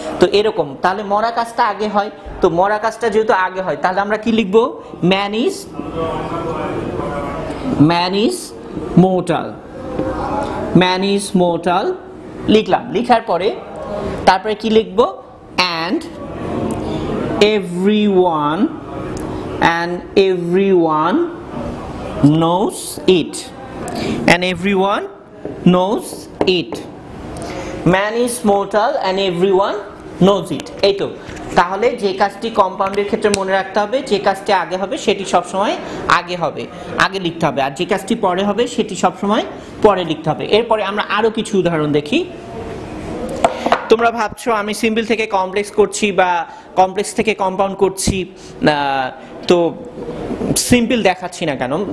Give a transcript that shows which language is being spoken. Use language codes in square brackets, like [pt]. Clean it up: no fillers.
[bn] তো এরকম, তাহলে মরা কাজটা আগে হয়। তো মরা কাজটা যেহেতু আগে হয়, তাহলে আমরা কি লিখবো? [en] Man is mortal. Man is mortal [bn] লিখলাম। লিখার পরে তারপরে কি লিখবো? And [en] everyone and everyone knows it, and everyone knows it. Man is mortal and everyone knows it. [bn] এই তো, তাহলে যে কাজটি কম্পাউন্ডের ক্ষেত্রে মনে রাখতে হবে, যে কাজটি আগে হবে সেটি সবসময় আগে হবে, আগে লিখতে হবে, আর যে কাজটি পরে হবে সেটি সবসময় পরে লিখতে হবে। এরপরে আমরা আরো কিছু উদাহরণ দেখি। তোমরা ভাবছো আমি সিম্পল থেকে কমপ্লেক্স করছি বা কমপ্লেক্স থেকে কম্পাউন্ড করছি, তো সিম্পল দেখাচ্ছি না কেন?